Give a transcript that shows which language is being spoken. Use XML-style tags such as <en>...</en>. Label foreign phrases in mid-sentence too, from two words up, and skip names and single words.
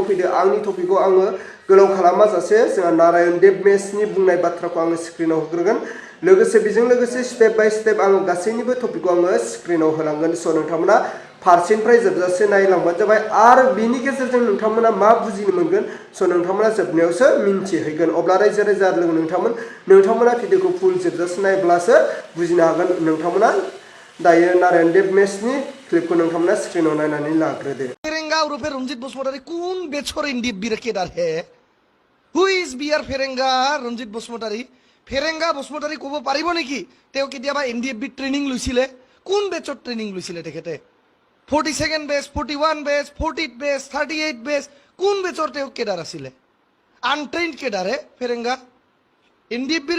<brx>फैदो आंनि टपिकखौ आङो गोलाव खालामाजासे जोंहा नारायण देब मेसनि बुंनाय बाथ्राखौ आङो स्क्रिनाव होग्रोगोन लोगोसे बेजों लोगोसे</brx> <en>step by step</en> <brx>आङो गासैनिबो टपिकखौ आङो स्क्रिनाव होलांगोन स' नोंथांमोना फारसेनिफ्राय जोबजासे नायलांबानो जाबाय आरो बेनि गेजेरजों नोंथांमोना मा बुजिनो मोनगोन स' नोंथांमोना जोबनायावसो मिन्थिहैगोन अब्ला रायजो राजा आरो लोगो नोंथांमोना भिडिअखौ फुल जोबजासे नायब्लासो बुजिनो हागोन नोंथांमोना दायो नारायण देब मेसनि क्लिपखौ नोंथांमोना स्क्रिनाव नायनानै लाग्रोदो</brx> <as>फेरेंगा उर्फे रंजित बसुमतारी কোন বেছর এনডিএফবি রে কেডার হে</as> <en>who is</en> <as>বিআর ফেরেঙ্গা রঞ্জিত বসুমতাৰী ফেরেঙ্গা বসুমতাৰী ক'ব পাৰিব নেকি তেওঁ কেতিয়াবা এনডিএফবি ট্ৰেইনিং লৈছিলে কোন বেচৰ ট্ৰেইনিং লৈছিলে তেখেতে 42nd বেচ 41 বেচ 40th বেচ 38th বেচ কোন বেচৰ তেওঁ কেডাৰ আছিলে</as> <en>untrained cadre</en> <as>হে ফেরেঙ্গা এনডিএফবিৰ</as>